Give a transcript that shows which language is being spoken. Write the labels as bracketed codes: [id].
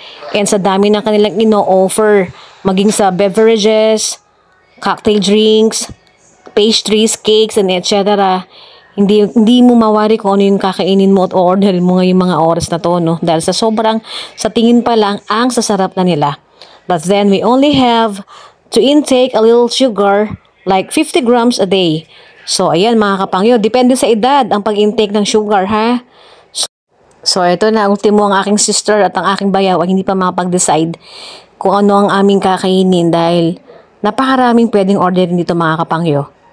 [tl] And sa dami ng kanilang ino-offer, maging sa beverages, cocktail drinks, pastries, cakes, and etc. Hindi mo mawari kung ano yung kakainin mo at orderin mo ngayong mga oras na to, no? Dahil sa tingin pa lang, ang sasarap na nila. [en] But then we only have to intake a little sugar, like 50 grams a day. [tl] So ayan mga kapangyo, depende sa edad ang pag-intake ng sugar ha. So ito na, ultimo ang aking sister at ang aking bayaw ay hindi pa makapag-decide kung ano ang aming kakainin dahil napakaraming pwedeng orderin dito mga kapangyo.